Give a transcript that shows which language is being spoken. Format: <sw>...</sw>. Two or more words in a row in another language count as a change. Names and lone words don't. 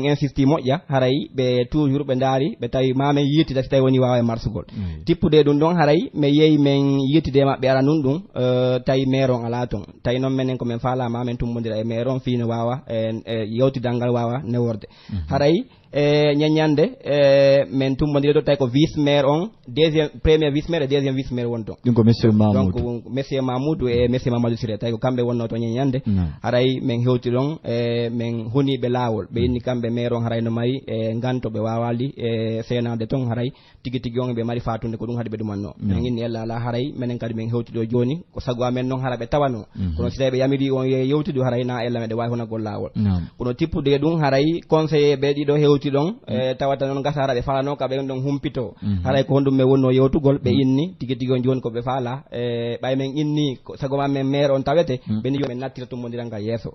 <ff>insisti moƴƴa haray ɓe toujours ɓe daari ɓe tawi mamin yittida so tawi woni wawa e marsugol tippude ɗum ɗon haray mi yeehi min yittide maɓɓe ara nun ɗum tawi maire on ala toon tawi noon menen komin faala mamin tummodira e maire on fino wawa yewtidal ngal wawa neworde haray ñaññande min tummodira ɗo tawi ko</ff> <fr>vice maire</fr> <ff>on</ff> <fr>premier vice maire et deuxième vice maire</fr> <ff>won toon ɗum ko monsieur Mamoudou donc monsieur Mamoudou e monsieur Mamadou Siré tawi ko kamɓe wonno to ñaññande haray min hewti ɗon min huniɓe laawol ɓe inni kamɓe maire on haray no mari ganto ɓe wawali senade toon haray tigi tigi on ɓe mari fatunde ko ɗum haade ɓe ɗumanno min inni ella ala haray minen kadi min hewti ɗo joni ko sago amen noon hara ɓe tawano kono si tawi ɓe yamiri on yewtude haray na ella meɗe wawi honagol laawol kono tippude ɗum haray conseillé ɓe ɗiɗo hewti ɗon tawata noon gasa hara ɓe falano ka ɓe ɗon humpito haray ko honɗum ɓe wonno yewtugol ɓe inni tigi tigi on joni koɓe faala ɓay men inni sago mamen maire on tawete ɓeni yo men nattira tummodiral ngal yesso</ff>